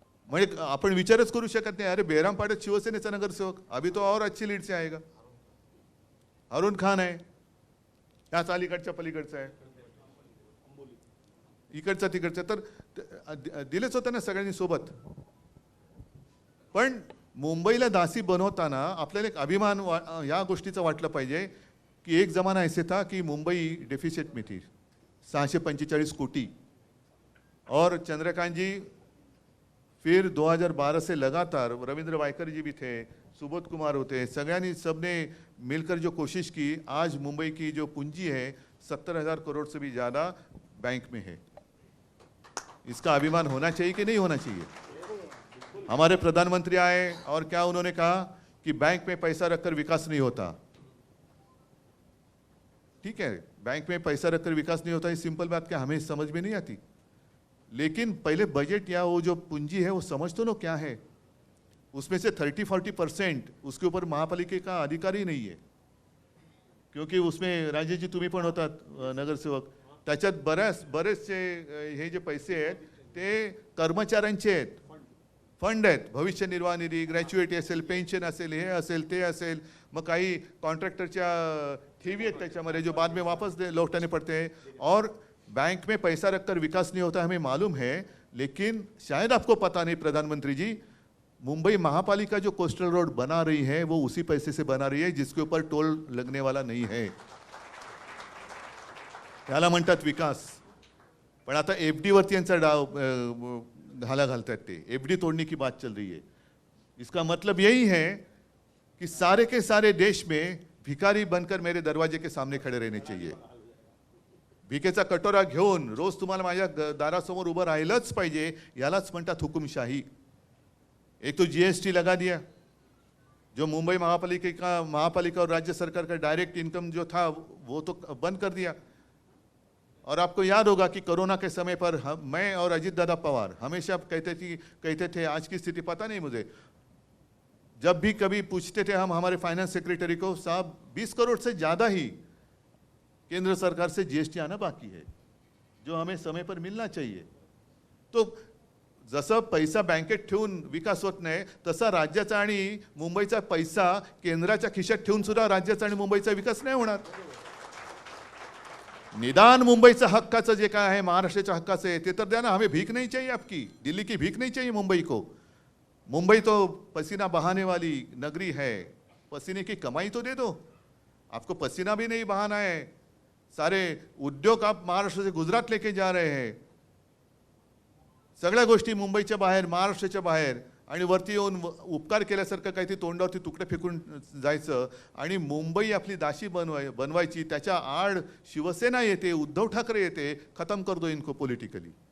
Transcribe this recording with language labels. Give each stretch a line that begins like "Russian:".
Marathi: म्हणजे आपण विचारच करू शकत नाही, अरे बेरामपाड्यात शिवसेनेचा नगरसेवक,
Hindi: अभी तो और अच्छी लीड से आएगा।
Marathi: अरुण खान आहे, त्याच अलीकडच्या पलीकडचा आहे, इकडचा तिकडचा, तर दिलेच होतं ना सगळ्यांनी सोबत। पण मुंबईला दासी बनवताना आपल्याला एक अभिमान या गोष्टीचा वाटला पाहिजे की
Hindi: एक जमाना ऐसे था कि मुंबई डेफिसिट में थी 645 कोटी, और चंद्रकांत जी फिर 2012 से लगातार, रविंद्र वायकर जी भी थे, सुबोध कुमार
Marathi: होते, सगळ्यांनी
Hindi: सबने मिलकर जो कोशिश की, आज मुंबई की जो पूंजी है 70,000 करोड़ से भी ज़्यादा बैंक में है। इसका अभिमान होना चाहिए कि नहीं होना चाहिए? हमारे प्रधानमंत्री आए और क्या उन्होंने कहा कि बैंक में पैसा रखकर विकास नहीं होता। ठीक है, बैंक में पैसा रखकर विकास नहीं होता, ये सिंपल बात क्या हमें समझ में नहीं आती, लेकिन पहले बजट या वो जो पूंजी है वो समझ तो लो क्या है। उसमें से 30-40% उसके ऊपर महापालिका का अधिकार ही नहीं है, क्योंकि उसमें राजेश जी
Marathi: तुम्ही पण होतात नगरसेवक, त्याच्यात बरेचसे हे जे पैसे आहेत ते कर्मचाऱ्यांचे आहेत, फंड आहेत, भविष्य निर्वाह निधी, ग्रॅच्युएटी असेल, पेन्शन असेल, हे असेल ते असेल, मग काही कॉन्ट्रॅक्टरच्या ठेवी आहेत त्याच्यामध्ये
Hindi: जो बाद में वापस लौटाने पड़ते हैं। और बैंक में पैसा रखकर विकास नहीं होता हमें मालूम है, लेकिन शायद आपको पता नहीं प्रधानमंत्री जी, मुंबई महापालिका जो कोस्टल रोड बना रही है वो उसी पैसे से बना रही है जिसके ऊपर टोल लगने वाला नहीं है।
Marathi: त्याला म्हणतात विकास। पण आता एफडी वरती यांचा डाव घाला घालतात ते,
Hindi: एफडी तोड़ने की बात चल रही है। इसका मतलब यही है कि सारे के सारे देश में भिखारी बनकर मेरे दरवाजे के सामने खड़े रहने चाहिए।
Marathi: भिकेचा कटोरा घेऊन रोज तुम्हाला माझ्या दारासमोर उभं राहिलंच पाहिजे, यालाच म्हणतात हुकुमशाही।
Hindi: एक तो जीएसटी लगा दिया, जो मुंबई महापालिका और राज्य सरकार का डायरेक्ट इनकम जो था वो तो बंद कर दिया। और आपको याद होगा कि कोरोना के समय पर मैं और अजीत दादा पवार हमेशा कहते थे, आज की स्थिति पता नहीं मुझे, जब भी कभी पूछते थे हम हमारे फाइनेंस सेक्रेटरी को, साहब 20 करोड़ से ज़्यादा ही केंद्र सरकार से जीएसटी आना बाकी है, जो हमें समय पर मिलना चाहिए।
Marathi: तो जसं पैसा बँकेत ठेवून विकास होत नाही, तसा राज्याचा आणि मुंबईचा पैसा केंद्राच्या खिशात ठेवून सुद्धा राज्याचा आणि मुंबईचा विकास नाही होणार। निदान मुंबईचं हक्काचं जे काय आहे, महाराष्ट्राच्या हक्काचं आहे ते तर द्या ना.
Hindi: हमें भीख नहीं चाहिए आपकी, दिल्ली की भीख नहीं चाहिए मुंबई को. मुंबई तो पसीना बहाने वाली नगरी है, पसीने की कमाई तो दे दो. आपको पसीना भी नहीं बहाना है. सारे उद्योग आप महाराष्ट्र से गुजरात लेके जा रहे हैं.
Marathi: सगळ्या गोष्टी मुंबईच्या बाहेर, महाराष्ट्राच्या बाहेर, आणि वरती येऊन उपकार केल्यासारखं काहीतरी तोंडावरती तुकडे फेकून जायचं आणि मुंबई आपली दाशी बनवायची. त्याच्या आड शिवसेना येते, उद्धव ठाकरे येते.
Hindi: खत्म कर दो इनको पॉलिटिकली.